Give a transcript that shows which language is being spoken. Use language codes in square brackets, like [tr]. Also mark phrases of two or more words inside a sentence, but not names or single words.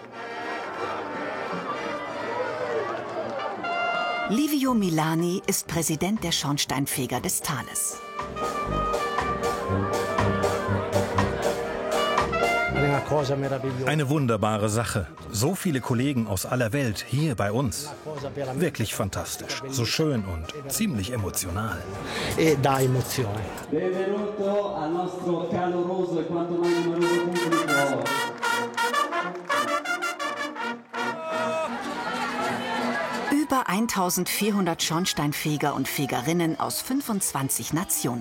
[de] Livio Milani ist Präsident der Schornsteinfeger des Tales. Eine wunderbare Sache. So viele Kollegen aus aller Welt hier bei uns. Wirklich fantastisch. So schön und ziemlich emotional. [it] Benvenuto al nostro caloroso e quanto mai numeroso pubblico. [de] Über 1400 Schornsteinfeger und Fegerinnen aus 25 Nationen.